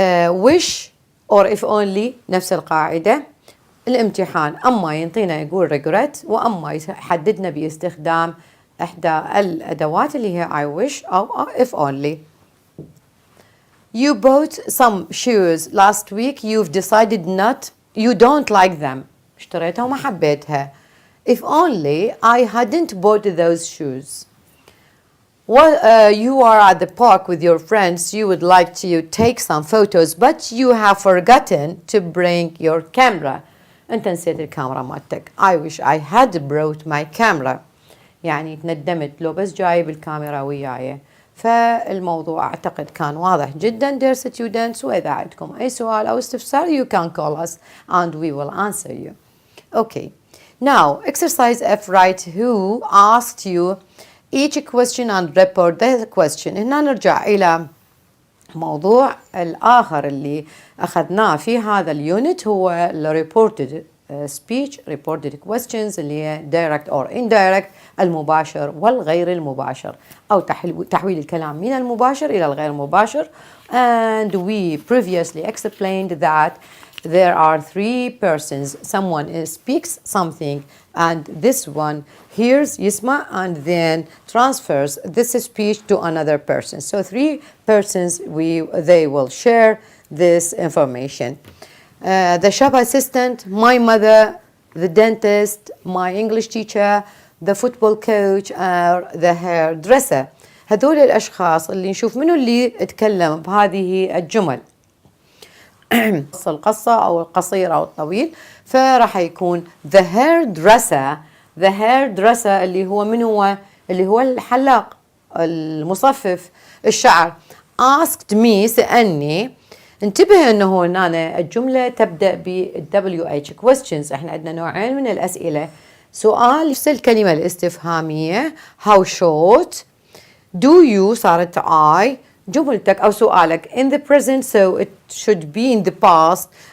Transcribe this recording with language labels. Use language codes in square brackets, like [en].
[en] wish or if only [ar] نفس القاعدة. الامتحان أما ينطينا يقول regret وأما يحددنا باستخدام إحدى الأدوات اللي هي I wish أو if only. [en] You bought some shoes last week. You've decided you don't like them. [ar] اشتريتها وما حبيتها. [en] If only I hadn't bought those shoes. You are at the park with your friends. You would like to take some photos but you have forgotten to bring your camera. [ar] أنت نسيت الكاميرا مالتك. [en] I wish I had brought my camera. [ar] يعني تندمت لو بس جايب الكاميرا وياي. فالموضوع أعتقد كان واضح جدا [en] dear students. [ar] وإذا عندكم أي سؤال أو استفسار [en] you can call us and we will answer you. Okay. Now exercise F. Write who asked you each question and report the question. [ar] هنا نرجع إلى موضوع الآخر اللي أخذناه في هذا اليونت هو ال [en] reported speech, reported questions [ar] اللي هي [en] direct or indirect، [ar] المباشر والغير المباشر أو تحويل الكلام من المباشر إلى الغير المباشر. [en] And we previously explained that there are three persons. Someone speaks something and this one hears يسمع and then transfers this speech to another person. So three persons they will share this information. The shop assistant, my mother, the dentist, my English teacher, the football coach, or the hairdresser. [ar] هذول الأشخاص اللي نشوف منو اللي اتكلم بهذه الجمل. القصة أو القصير أو الطويل. فراح يكون the hairdresser اللي هو من هو؟ اللي هو الحلاق المصفف الشعر. [en] asked me سألني. [ar] انتبه أنه هنا الجملة تبدأ ب WH questions. احنا عندنا نوعين من الأسئلة. سؤال نفس الكلمة الاستفهامية how short. [en] do you صارت I. [ar] جملتك أو سؤالك [en] in the present so it should be in the past.